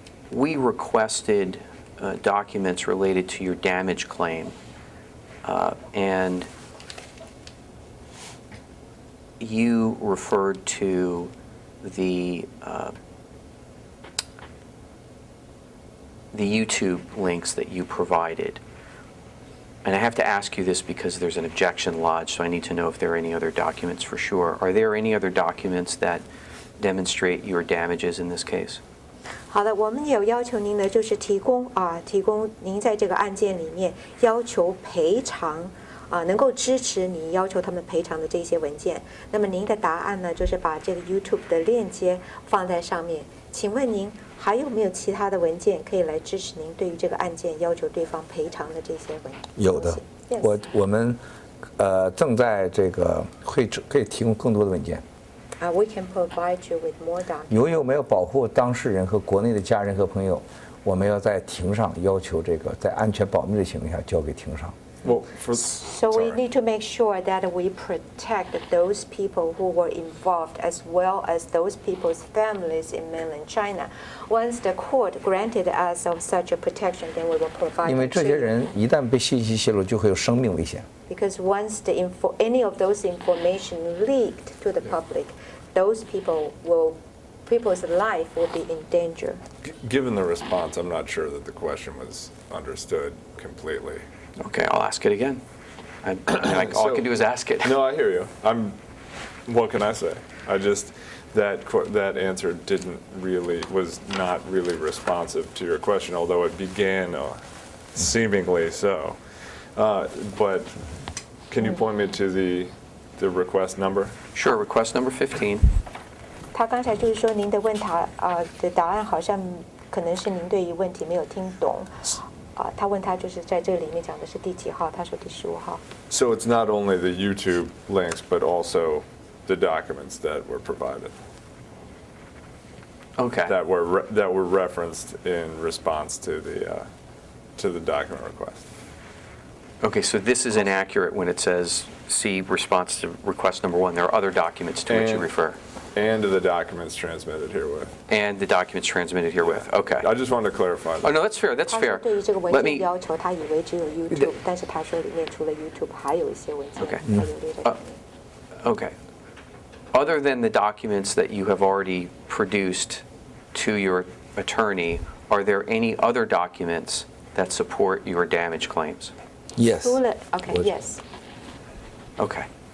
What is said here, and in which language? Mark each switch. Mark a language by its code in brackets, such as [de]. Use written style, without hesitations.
[en] we requested documents related to your damage claim, and you referred to the YouTube links that you provided. And I have to ask you this because there's an objection lodged, so I need to know if there are any other documents for sure. Are there any other documents that demonstrate your damages in this case? [zh] 好的，我们有要求您呢，就是提供您在这个案件里面要求赔偿能够支持你要求他们赔偿的这些文件。那么您的答案呢，就是把这个 YouTube 的链接放在上面。请问您还有没有其他的文件可以来支持您对于这个案件要求对方赔偿的这些文件？有的，我们正在这个可以提供更多的文件。 [en] We can provide you with more documents. [zh] 由于我们要保护当事人和国内的家人和朋友，我们要在庭上要求这个在安全保密的情况下交给庭上。 [en] Well, So we need to make sure that we protect those people who were involved as well as those people's families in mainland China. Once the court granted us of such a protection, then we will provide. [zh] 因为这些人一旦被信息泄露，就会有生命危险。 [en] Because once any of those information leaked to the public, those people's life will be in danger. given the response, I'm not sure that the question was understood completely. Okay, I'll ask it again. All I can do is ask it. No, I hear you. What can I say? That answer was not really responsive to your question, although it began seemingly so. But can you point me to the request number? Sure, request number 15. [zh] 他刚才就是说您的的答案好像可能是您对于问题没有听懂。他问他就是在这个里面讲的是第几号，他说第15号。 [en] So it's not only the YouTube links, but also the documents that were provided. Okay. That were referenced in response to the document request. Okay, so this is inaccurate when it says, see response to request number 1. There are other documents to which you refer. And the documents transmitted herewith. And the documents transmitted herewith. Okay. I just wanted to clarify that. Oh, no, that's fair. That's [zh] 他说 [en] fair. [zh] 对于这个文 [en] Let [zh] 件 [en] me. [zh] 要求，他以为只有 YouTube，但是他说里面除了 YouTube 还有一些文件， [en] Okay. [zh] 他有列在里面。 [en] Okay. Other than the documents that you have already produced to your attorney, are there any other documents that support your damage claims? Yes. [zh] 除了 [en] OK，yes。 Okay.